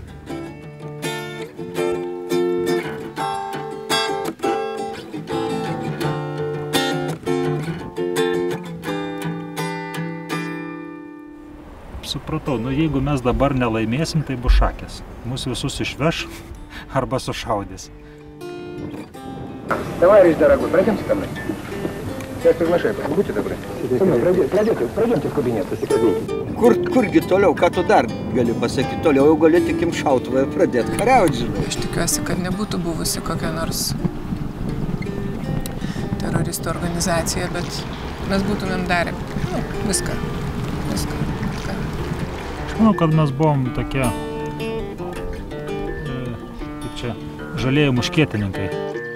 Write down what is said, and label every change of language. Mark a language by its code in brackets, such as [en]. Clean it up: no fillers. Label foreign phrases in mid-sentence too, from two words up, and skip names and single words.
[lt] Supratau, jeigu mes dabar nelaimėsim, tai bus šakės. Mūsų visus išveš arba sušaudys. [ru] Товарищ дорогой, пройдемте ко мной. Я вас приглашаю, будьте добры. Пройдемте в кабинет, посекретнее. [lt] Kurgi toliau, ką tu dar gali pasakyti? Toliau jau gali tik šautuvą pradėti kariauti, žinai. Aš tikiuosi, kad nebūtų buvusi kokia nors teroristų organizacija, bet mes būtumėm darę viską. Aš manau, kad mes buvom tokie, kaip čia, žalieji muškietininkai.